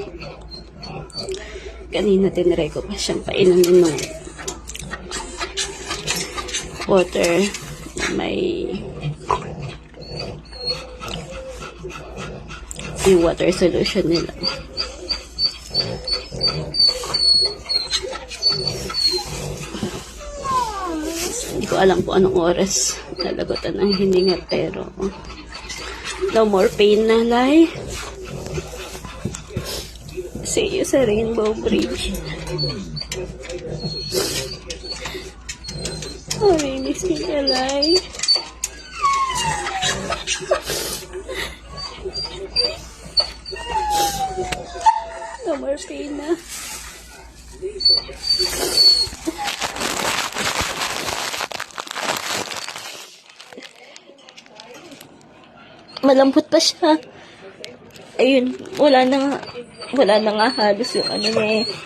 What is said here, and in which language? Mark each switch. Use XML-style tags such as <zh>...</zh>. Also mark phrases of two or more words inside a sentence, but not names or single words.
<tl>Kanina tinry ko pa siyang painumin ng water na may yung water solution nila. Hindi ko alam kung anong oras nalagutan ang hininga, pero</tl> <en>no more pain</en> <tl>na, Lai.</tl> <en>See you</en> <tl>sa Rainbow Bridge.</tl> <en>Oh, really sweet, Lai. No more pain</en> <tl>na. Malambot pa siya. Ayun, wala na nga halos yung ano na eh.</tl>